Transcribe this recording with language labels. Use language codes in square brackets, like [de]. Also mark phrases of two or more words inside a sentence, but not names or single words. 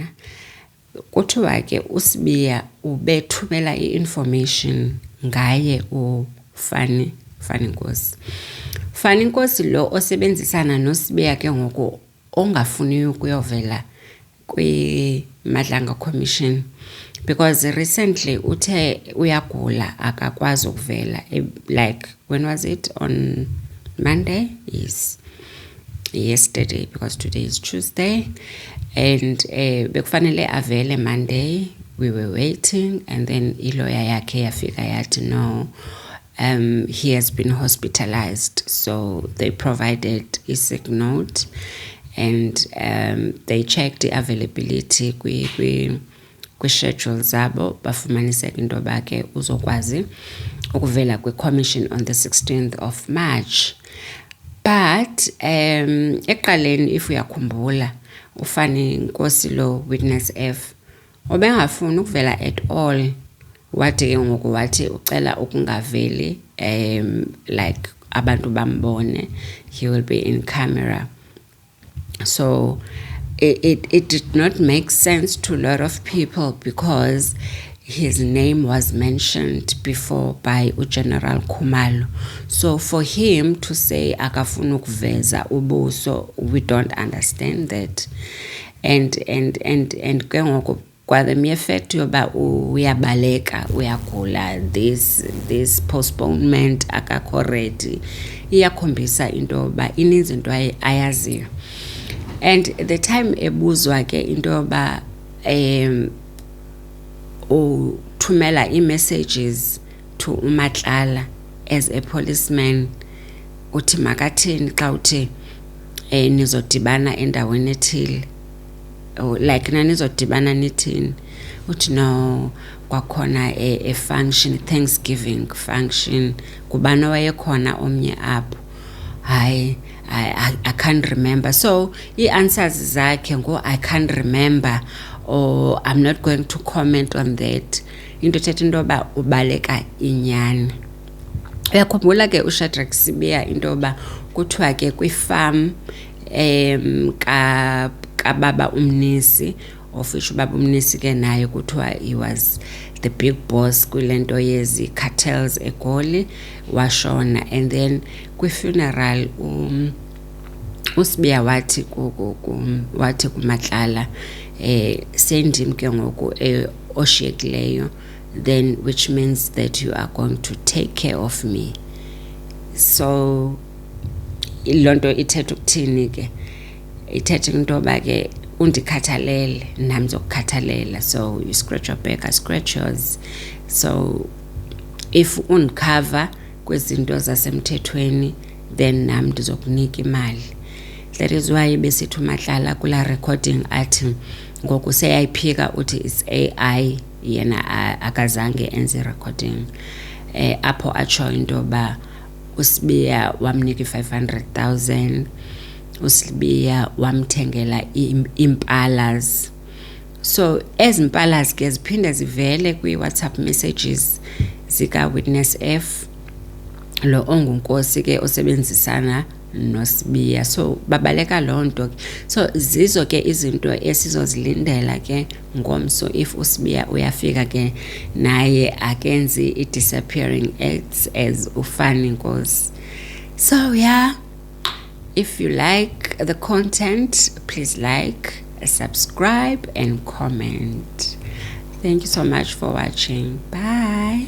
[xh] Kuthiwa ke uSibiya ubethumela i-information ngaye uFani Nkosi. Fani Nkosi lo osebenzisana noSibiya ke ngoku ongafuni ukuyovela kwi-Madlanga Commission [en] because recently [xh] uthe uyagula akakwazi ukuvela, [en] like when was it, on Monday? Yes, yesterday, because today is Tuesday, and [xh] bekufanele avele Monday. [en] We were waiting, and then [xh] ilawyer yakhe yafika yathi [en] no, he has been hospitalized. So they provided a sick note, and they checked the availability [xh] kwi-schedule zabo, bafumaniseka into yoba ke uzokwazi ukuvela kwi-commission [en] on the 16th of March. [xh] But eqaleni, if uyakhumbula, uFani Nkosi lo Witness F ubengafuni ukuvela [en] at all. [xh] Wathi ke ngoku wathi ucela ukungaveli, like abantu bambone, [en] he will be in camera. So it did not make sense to a lot of people because his name was mentioned before by uGeneral Khumalo. So for him to say [xh] akafuna ukuveza ubuso, [en] we don't understand that. [xh] and ke ngoku kwale [en] mere fact [xh] yoba uyabaleka uyagula, [en] this postponement [xh] akakho ready iyakhombisa into yoba ininzi into ayaziyo. [en] And the time [xh] ebuzwa ke into yoba uthumela ii-messages [en] to uMatlala as a policeman, [xh] uthi makathini xa uthi nizodibana endaweni ethile, like nanizodibana nithini, uthi no kwakhona [en] a function, Thanksgiving function, [xh] kubani wayekhona omnye apho, hayi [en] I can't remember. So [xh] ii-answers zakhe [en] I can't remember, or I'm not going to comment on that. [xh] Into ethetha into yoba ubaleka inyani. Uyakhumbula ke uShadrack Sibiya into yoba kuthiwa ke kwifarm kababa uMnisi, [en] of which [xh] ubaba uMnisi ke naye kuthiwa [en] he was the big boss [xh] kwilento yezi cartels eGoli, washona. [en] And then [xh] kwi-funeral uSibiya wathi kuMatlala sendim ke ngoku oshiyekileyo, [en] then which means that you are going to take care of me. [xh] So lonto ithetha ukuthini ke, ithetha into yoba ke undikhathalele nami ndizokukhathalela. [en] So you scratch your back, I scratch yours. [xh] So if undicover kwezinto zasemthethweni, then nami ndizokunika imali. [en] That is why [xh] besithi uMatlala kula recording athi ngoku seyayiphika uthi [en] it's AI, [xh] yena akazange enze recording apho atsho into yoba uSibiya wamnika 500,000, uSibiya wamthengela impalas. So ezi mpalas ke ziphinda zivele kwi-WhatsApp messages zika-Witness F, lo ongunkosi ke osebenzisana noSibiya. So babaleka loo nto. So zizo ke izinto esizozilindela ke ngomso if uSibiya uyafika ke naye akenzi [en] i-disappearing acts as [xh] uFani Nkosi. [en] So yeah, if you like the content, please like, subscribe and comment. Thank you so much for watching. Bye.